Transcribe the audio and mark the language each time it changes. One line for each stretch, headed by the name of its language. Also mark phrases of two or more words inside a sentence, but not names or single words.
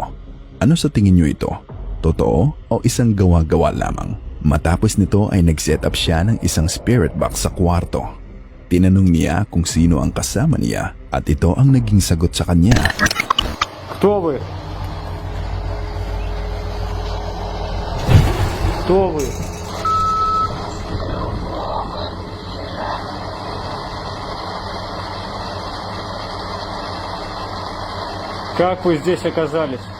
Filipino: Ano sa tingin niyo ito? Totoo o isang gawa-gawa lamang? Matapos nito ay nag-set up siya ng isang
English: spirit box
Filipino: sa kwarto. Tinanong niya kung sino ang kasama niya at ito ang naging sagot sa kanya.
Russian: Кто вы? Кто вы? Как вы здесь оказались?